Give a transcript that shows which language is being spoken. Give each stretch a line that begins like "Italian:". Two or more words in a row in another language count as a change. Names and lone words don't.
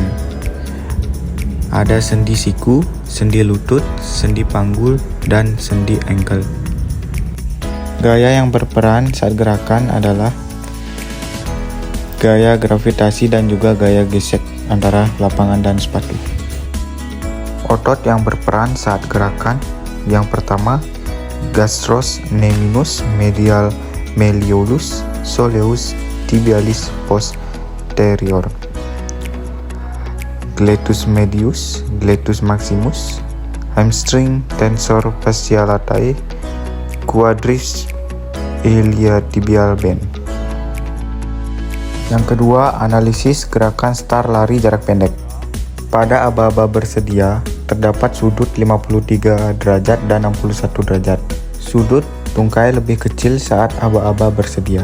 Indonesian: Ada sendi siku, sendi lutut, sendi panggul, dan sendi ankle. Gaya yang berperan saat gerakan adalah gaya gravitasi dan juga gaya gesek antara lapangan dan sepatu. Otot yang berperan saat gerakan. Yang pertama, gastrocnemius medial malleolus soleus tibialis posterior, gluteus medius, gluteus maximus, hamstring tensor fasciae latae, quadriceps iliotibial band. Yang kedua, analisis gerakan start lari jarak pendek. Pada aba-aba bersedia, terdapat sudut 53 derajat dan 61 derajat. Sudut tungkai lebih kecil saat aba-aba bersedia.